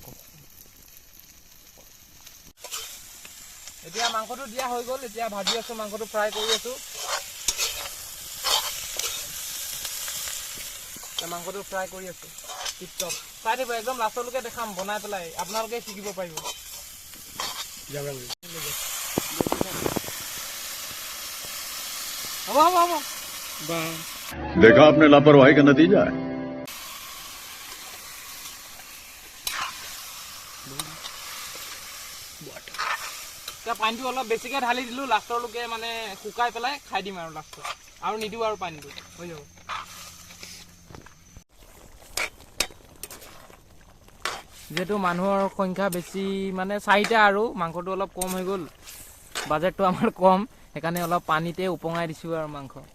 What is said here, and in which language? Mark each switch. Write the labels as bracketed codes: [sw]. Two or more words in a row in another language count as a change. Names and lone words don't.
[as] এতিয়া মাংসটো দিয়া হৈ গ'ল এতিয়া ভাজি আছো মাংসটো ফ্ৰাই কৰি আছো মাংসটো ফ্ৰাই কৰি আছো টিপটপ চাই দিব একদম লাষ্টলৈকে দেখাম বনাই পেলাই আপোনালোকে শিকিব পাৰিব হ'ব হ'ব হ'ব বা [hi] देखा आपने लापरवाही का नतीजा है [as] এতিয়া পানীটো অলপ বেছিকে ঢালি দিলো লাষ্টলৈকে মানে শুকাই পেলাই খাই দিম আৰু লাষ্টত আৰু নিদিওঁ আৰু পানীটো হৈ যাব যেহেতু মানুহৰ সংখ্যা বেছি মানে 4টা আৰু মাংসটো অলপ কম হৈ গ'ল বাজেটটো আমাৰ কম সেইকাৰণে অলপ পানীতে উপঙাই দিছো আৰু মাংস